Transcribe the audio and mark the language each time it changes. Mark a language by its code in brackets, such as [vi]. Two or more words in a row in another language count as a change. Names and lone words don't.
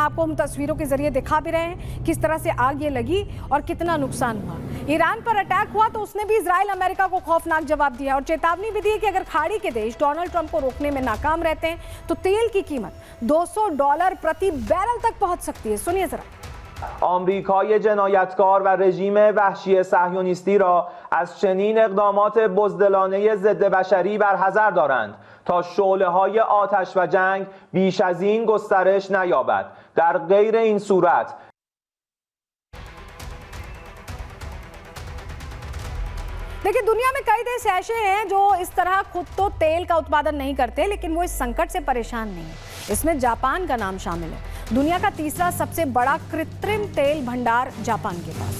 [hi] आपको हम तस्वीरों के जरिए दिखा भी रहे हैं किस तरह से आग ये लगी और कितना नुकसान हुआ। ईरान पर अटैक हुआ तो उसने भी इजराइल अमेरिका को खौफनाक जवाब दिया और चेतावनी भी दी है कि अगर खाड़ी के देश डोनाल्ड ट्रंप को रोकने में नाकाम रहते हैं तो तेल की कीमत $200 प्रति बैरल तक पहुंच सकती है। सुनिए जरा। [fa] آمریکای جنایتکار و رژیم وحشی صهیونیستی را از چنین اقدامات بزدلانه ضد بشری برحذر دارند تا شعله‌های آتش و جنگ بیش از این گسترش نیابد. در غیر این صورت [hi] देखिए, दुनिया में कई देश ऐसे हैं जो इस तरह खुद तो तेल का उत्पादन नहीं करते, लेकिन वो इस संकट से परेशान नहीं है। इसमें जापान का नाम शामिल है। दुनिया का तीसरा सबसे बड़ा कृत्रिम तेल भंडार जापान के पास।